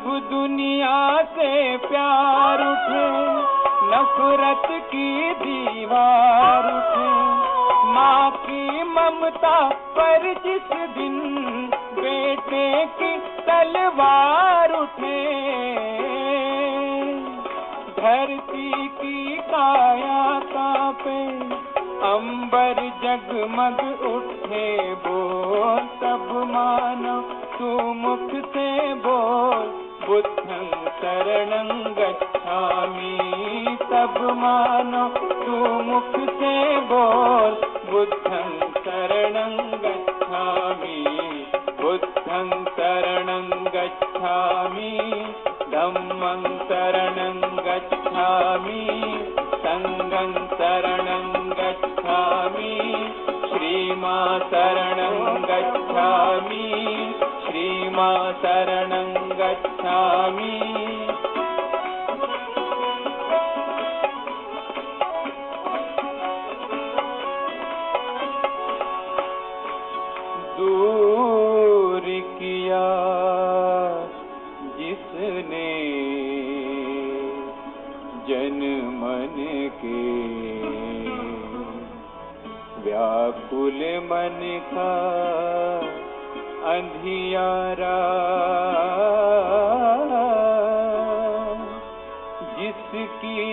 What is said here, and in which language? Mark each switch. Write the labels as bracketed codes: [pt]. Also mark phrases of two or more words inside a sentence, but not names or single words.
[hi] दुनिया से प्यार उठे, नफरत की दीवार उठे, माँ की ममता पर जिस दिन बेटे की तलवार उठे, धरती की काया कांपे, अंबर जगमग उठे बोल, तब मानो तू मुख से बोल [pi] बुद्धं शरणं गच्छामि, [hi] तब मानो तू मुख से बोल [pi] बुद्धं शरणं गच्छामि, बुद्धं शरणं गच्छामि, धम्मं शरणं गच्छामि, संघं शरणं गच्छामि, श्रीमा शरणं गच्छामि, श्रीमा शरणं गच्छामि। [hi] दूर किया जिसने जन मन के, व्याकुल मन का अंधियारा, जिसकी